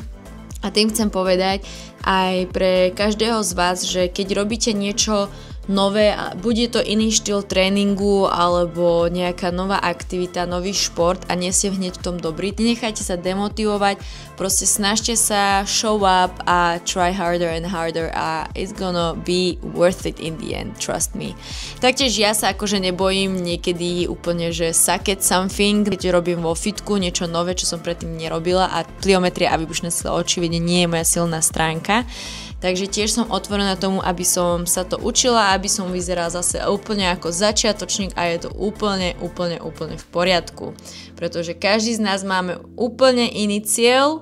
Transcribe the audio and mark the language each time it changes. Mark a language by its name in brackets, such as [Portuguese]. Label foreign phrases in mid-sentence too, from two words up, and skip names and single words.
[Slovak] A tým chcem povedať aj pre každého z vás, že keď robíte niečo nové, bude to iný štýl tréningu alebo nejaká nová aktivita, nový šport a nie ste hneď v tom dobrí, nenechajte sa demotivovať, proste snažte sa, [English] show up a try harder and harder a it's gonna be worth it in the end, trust me. [Slovak] Taktiež ja sa akože nebojím niekedy úplne, že [English] suck at something, [Slovak] keď robím vo fitku niečo nové, čo som predtým nerobila a pliometria a výbušné sily očividne nie je moja silná stránka. Takže tiež som otvorená tomu, aby som sa to učila, aby som vyzerala zase úplne ako začiatočník a je to úplne v poriadku. Pretože každý z nás máme úplne iný cieľ.